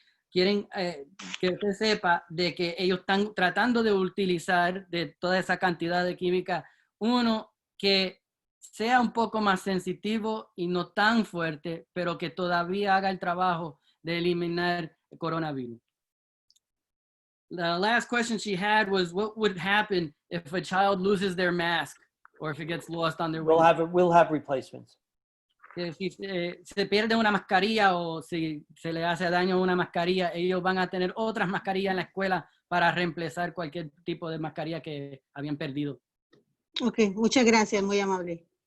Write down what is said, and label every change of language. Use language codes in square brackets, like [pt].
[es] Quieren que usted sepa de que ellos están tratando de utilizar de toda esa cantidad de química, uno que sea un poco más sensitivo y no tan fuerte, pero que todavía haga el trabajo de eliminar el coronavirus. [en] The last question she had was, what would happen if a child loses their mask or if it gets lost on their way? We'll have replacements. [es] Que si se pierde una mascarilla o si se le hace daño a una mascarilla, ellos van a tener otras mascarillas en la escuela para reemplazar cualquier tipo de mascarilla que habían perdido. Ok, muchas gracias, muy amable.